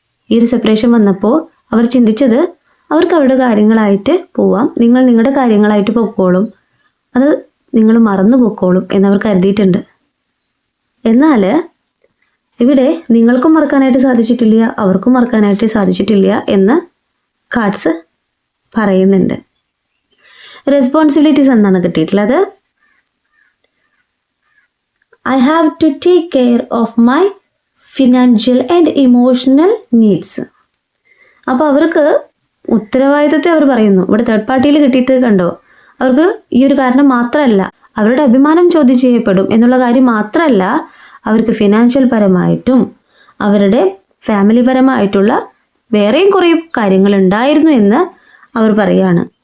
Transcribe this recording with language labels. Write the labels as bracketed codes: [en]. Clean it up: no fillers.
[ml] ഈ ഒരു സെപ്പറേഷൻ വന്നപ്പോൾ അവർ ചിന്തിച്ചത് അവർക്ക് അവരുടെ കാര്യങ്ങളായിട്ട് പോവാം, നിങ്ങൾ നിങ്ങളുടെ കാര്യങ്ങളായിട്ട് പൊക്കോളും, അത് നിങ്ങൾ മറന്നു പൊക്കോളും എന്നവർ കരുതിയിട്ടുണ്ട്. എന്നാൽ ഇവിടെ നിങ്ങൾക്കും മറക്കാനായിട്ട് സാധിച്ചിട്ടില്ല, അവർക്കും മറക്കാനായിട്ട് സാധിച്ചിട്ടില്ല എന്ന് കാർഡ്സ് പറയുന്നുണ്ട്. റെസ്പോൺസിബിലിറ്റീസ് എന്നാണ് കിട്ടിയിട്ടുള്ളത്. [en] I have to take care of my financial and emotional needs. [ml] അപ്പോൾ അവർക്ക് ഉത്തരവാദിത്തത്തെ അവർ പറയുന്നു. ഇവിടെ തേർഡ് പാർട്ടിയിൽ കിട്ടിയിട്ട് കണ്ടോ, അവർക്ക് ഈ ഒരു കാരണം മാത്രമല്ല, അവരുടെ അഭിമാനം ചോദ്യം ചെയ്യപ്പെടും എന്നുള്ള കാര്യം മാത്രമല്ല, അവർക്ക് ഫിനാൻഷ്യൽ പരമായിട്ടും അവരുടെ ഫാമിലി പരമായിട്ടുള്ള വേറെയും കുറേ കാര്യങ്ങൾ ഉണ്ടായിരുന്നു എന്ന് അവർ പറയുകയാണ്.